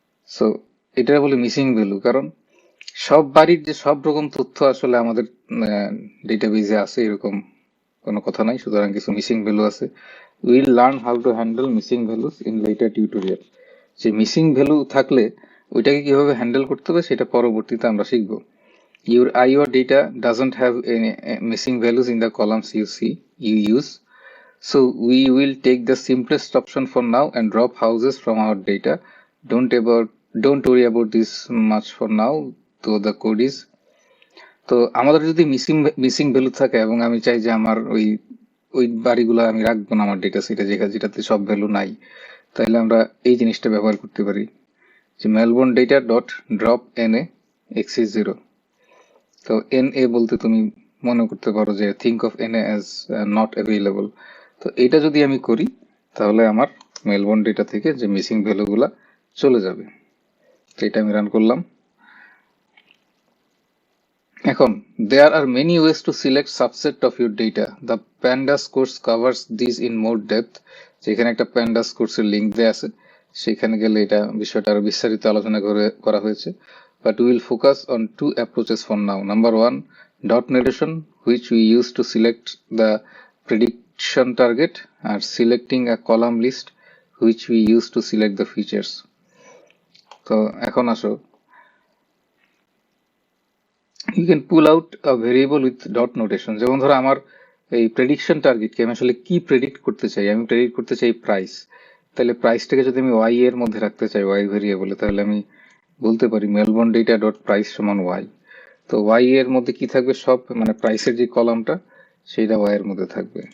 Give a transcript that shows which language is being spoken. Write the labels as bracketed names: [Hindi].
[Bangla] So এটা বলে missing value, কারণ সব বাড়ির যে সব রকম তথ্য আসলে আমাদের ডেটাবেজে আছে এরকম কোনো কথা নাই, সুতরাং কিছু মিসিং ভ্যালু আছে। [English] Will learn how to handle missing values in later tutorial. [Bangla] যে মিসিং ভ্যালু থাকলে ওইটাকে কিভাবে হ্যান্ডেল করতে হবে সেটা পরবর্তীতে আমরা শিখবো। [English] Your data doesn't have any missing values in the columns you use. So we will take the simplest option for now and drop houses from our data. Don't worry about this much for now, though the code is. [Bangla] তো আমাদের যদি missing value থাকে এবং আমি চাই যে আমার ওই বাড়িগুলো আমি রাখবো না আমার ডেটা সেটে, যেটাতে সব ভ্যালু নাই, তাহলে আমরা এই জিনিসটা ব্যবহার করতে পারি, যে Melbourne data dot drop N A x is 0। তো এনএ বলতে তুমি মনে করতে পারো যে [English] Think of NA as not available. [Bangla] তো এটা যদি আমি করি তাহলে আমার মেলবোর্ন ডেটা থেকে যে মিসিং ভ্যালুগুলা চলে যাবে। তো এটা আমি রান করলাম। এখন [English] there are many ways to select subset of your data. The pandas course covers these in more depth. [Bangla] যেখানে একটা pandas কোর্সের লিংক দেয়া আছে, সেখানে গেলে এটা বিষয়টা আরো বিস্তারিত আলোচনা করা হয়েছে। [English] But we will focus on two approaches for now. Number one, dot notation, which we use to select the prediction target, [Bangla] আর [English] selecting a column list which we use to select the features. [Bangla] তো এখন আসো, [English] you can pull out a variable with dot notation. [Bangla] যেমন ধরো আমার এই prediction টার্গেটকে আমি আসলে কি প্রেডিক্ট করতে চাই, আমি প্রেডিক্ট করতে চাই প্রাইস। তাহলে প্রাইসটাকে যদি আমি ওয়াই এর মধ্যে রাখতে চাই, ওয়াই ভেরিয়েবলে, তাহলে আমি বলতে পারি মেলবোর্ন ডেটা ডট প্রাইস সমান ওয়াই। তো ওয়াই এর মধ্যে কি থাকবে, সব মানে প্রাইসের যে কলামটা সেইটা ওয়াই এর মধ্যে থাকবে।